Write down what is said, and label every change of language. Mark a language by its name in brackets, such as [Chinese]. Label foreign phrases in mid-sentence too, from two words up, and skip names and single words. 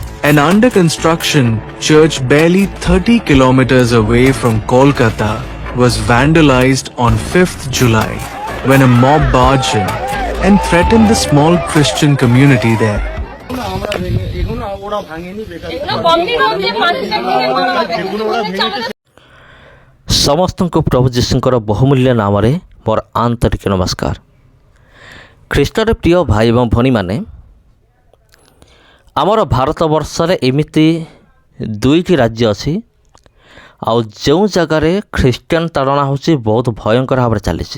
[English] An under construction church barely 30 kilometers away from Kolkata was vandalized on 5th July when a mob barged in and threatened the small Christian community there. [Odia] ସମସ୍ତଙ୍କୁ ପ୍ରଭୁ ଯୀଶୁଙ୍କର ବହୁମୂଲ୍ୟ ନାମରେ ମୋର ଆନ୍ତରିକ ନମସ୍କାର। ଖ୍ରୀଷ୍ଟରେ ପ୍ରିୟ ଭାଇ ଏବଂ ଭଉଣୀମାନେ, ଆମର ଭାରତବର୍ଷରେ ଏମିତି ଦୁଇଟି ରାଜ୍ୟ ଅଛି ଆଉ ଯେଉଁ ଜାଗାରେ ଖ୍ରୀଷ୍ଟିଆନ ତାଡ଼ନା ହେଉଛି ବହୁତ ଭୟଙ୍କର ଭାବରେ ଚାଲିଛି।